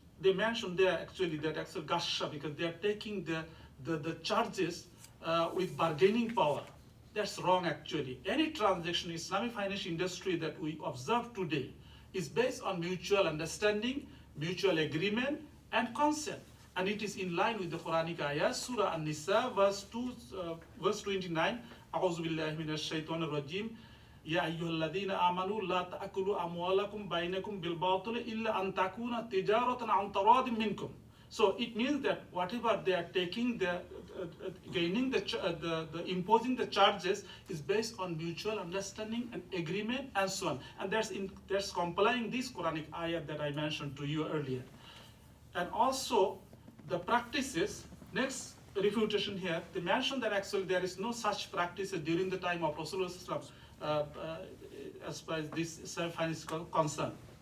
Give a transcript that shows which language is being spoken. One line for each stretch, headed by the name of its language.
English: they mentioned there actually that actual gasha, because they are taking the charges with bargaining power. That's wrong actually. Any transaction in Islamic financial industry that we observe today is based on mutual understanding, mutual agreement, and consent. And it is in line with the Quranic ayah, Surah An-Nisa, verse 29,
Arabic: أعوذ بالله من الشيطان الرجيم يا أيها الذين آمنوا لا تأكلوا أموالكم بينكم بالباطل إلا أن تكون تجارة عن تراض منكم.
English: So it means that whatever they are taking, imposing the charges is based on mutual understanding and agreement and so on. And that's complying this Quranic ayah that I mentioned to you earlier. And also the practices, next refutation here, they mention that actually there is no such practices during the time of Rasulullah as far as this self-finance is concerned.